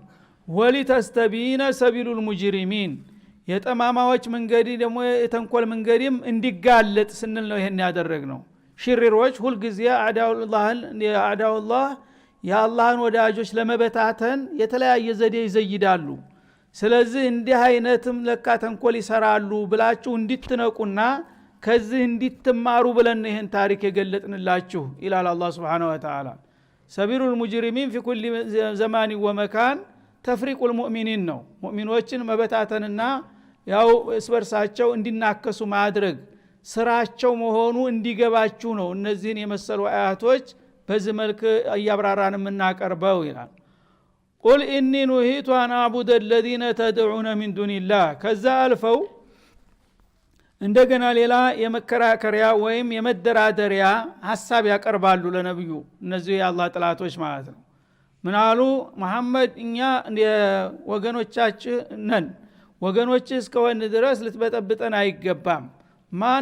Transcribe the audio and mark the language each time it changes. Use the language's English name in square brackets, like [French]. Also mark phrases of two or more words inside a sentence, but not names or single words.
[Arabic] ولتستبين سبيل المجرمين [Amharic] የጠማማዎች መንገዲ ደግሞ የተንኮል መንገዲም እንዲጋለጥ ስንል ነው ይሄን ያደረግነው ሽሪሮች ሁሉ ጊዜ አዳውላህ የአላህን ወዳጆች ለመበታተን የተለያየ ዘዴ ይዘይዳሉ ስለዚህ እንዲህ አይነትም ለካ ተንኮል ይሰራሉ ብላችሁ እንድትነቁና ከዚህ እንድትማሩ ብለን ይሄን ታሪክ የገለጥንላችሁ [Arabic] إلا الله سبحانه وتعالى سبيل المجرمين في كل زمان ومكان تفريق المؤمنين [Amharic] ነው ሙእሚኖችን መበታተንና ያው እስበርሳቸው እንዲናከሱ ማድረግ ስራቸው መሆኑ እንዲገባችሁ ነው እነዚህን የመሰሉ አያቶች በዚህ መልክ ያብራራን የምናቀርበው ይላል [Arabic] قل إني نهيت أن أعبد الذين تدعون من دون الله [Amharic] ከዛ አልፈው እንደገና ሌላ የመከራከሪያ ወይም የመደራደሪያ ሐሳብ ያቀርባሉ ለነብዩ እነዚህ የአላህ ጥላቶች ማለት ነው ምናሉ መሐመድ እኛ ወገኖቻችን ነን ወገኖች እስከሆነ ድረስ ልትበጠብጠን አይገባም ማን